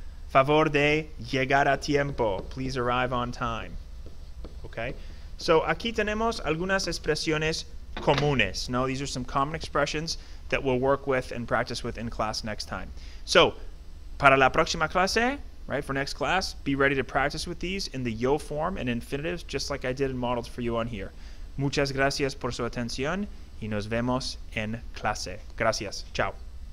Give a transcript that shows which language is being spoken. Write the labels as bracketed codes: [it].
[es] Favor de llegar a tiempo. [en] Please arrive on time. Okay? [es] So aquí tenemos algunas expresiones comunes. [en] No, these are some common expressions that we'll work with and practice with in class next time. So, [es] para la próxima clase, [en] right, for next class, be ready to practice with these in the yo form and infinitives, just like I did in models for you on here. [es] Muchas gracias por su atención y nos vemos en clase. Gracias. Chao.